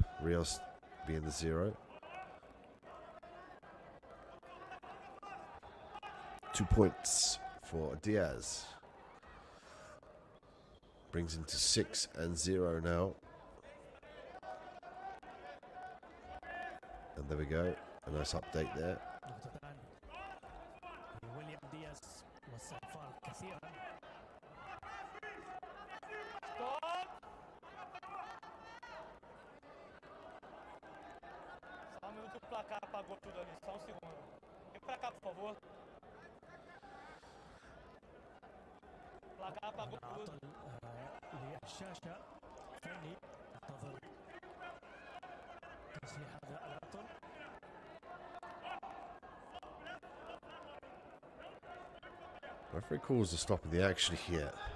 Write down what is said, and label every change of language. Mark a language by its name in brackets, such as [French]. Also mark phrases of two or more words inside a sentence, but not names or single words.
[English] Rios being the 0. 2 points for Diaz. Brings him to 6-0 now. And there we go. A nice update there. [Portuguese] Só um minuto, o placar apagou tudo ali. Só um segundo. Vem pra cá, por favor. O placar apagou tudo. [Arabic] للشاشة فني انتظر تصليح هذا العطل. [English] Referee calls the stop of the action here.